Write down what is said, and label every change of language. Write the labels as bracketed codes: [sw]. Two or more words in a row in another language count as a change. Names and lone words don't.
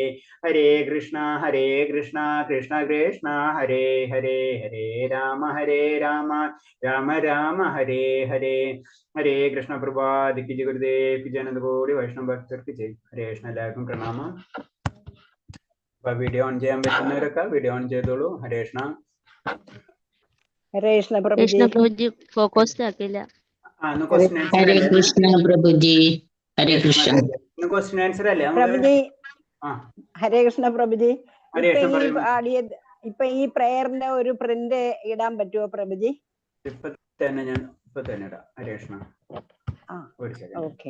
[sa] ഹരേ കൃഷ്ണ കൃഷ്ണ കൃഷ്ണ ഹരേ ഹരേ, ഹരേ രാമ രാമ രാമ ഹരേ ഹരേ. [ml] ഹരേ കൃഷ്ണ പ്രഭാതിക്ക് ജി ഗുരുദേവ് ജനതകോടി വൈഷ്ണവ ഭക്തർക്ക് ജയ്. ഹരേ കൃഷ്ണ. എല്ലാവർക്കും പ്രണാമം. അപ്പൊ വീഡിയോ ഓൺ ചെയ്യാൻ പറ്റുന്നവരൊക്കെ വീഡിയോ ഓൺ ചെയ്തോളൂ. ഹരേ കൃഷ്ണ. [hi] हरे कृष्ण प्रभु जी। कृष्ण प्रभु जी [ml] ഫോക്കസ് ആകില്ല. ക്വസ്റ്റ്യൻ ആൻസർ [hi] हरे [ml] അല്ലേ? [hi] कृष्ण प्रभु जी, हरे कृष्ण [ml] ക്വസ്റ്റ്യൻ ആൻസർ അല്ലേ പ്രഭു നമുക്ക്? ജി, ആ ഹരേ കൃഷ്ണ പ്രഭു ജി. ഹരേ ഇപ്പൊ കൃഷ്ണ ഈ പറയുന്നു. ഇപ്പൊ ഈ പ്രേയറിന്റെ ഒരു പ്രിന്റ് ഇടാൻ പറ്റുമോ പ്രഭു ജി? ഇപ്പൊ തന്നെ ഇടാം. ഹരേ കൃഷ്ണ. ഒരു സെക്കൻഡ്, ഓക്കെ.